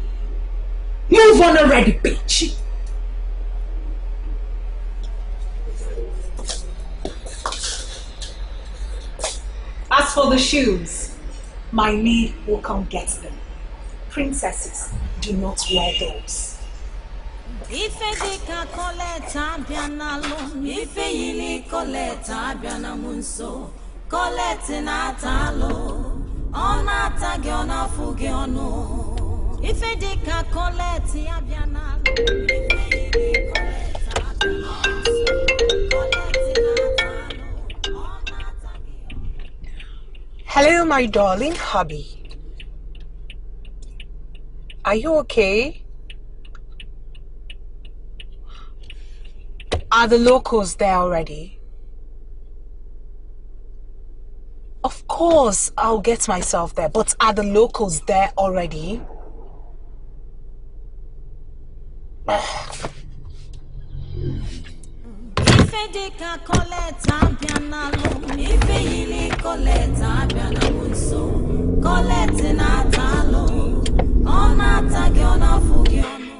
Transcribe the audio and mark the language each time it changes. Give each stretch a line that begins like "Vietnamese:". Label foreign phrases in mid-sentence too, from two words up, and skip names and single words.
English: Move on already, bitch! As for the shoes, my maid will come get them. Princesses do not wear those. Ife dika koleta biana lo, ife yili koleta biana munso, kolete na talo, ona tagi ona fugi ono. Ife dika kolete biana lo, ife yili koleta biana munso, kolete na talo, ona tagi. Hello, my darling hubby. Are you okay? Are the locals there already? Of course, I'll get myself there, but are the locals there already? Ife dika koleta biana lo, ife yili koleta biana munso, kolete na talo, ona tagi ona fugi.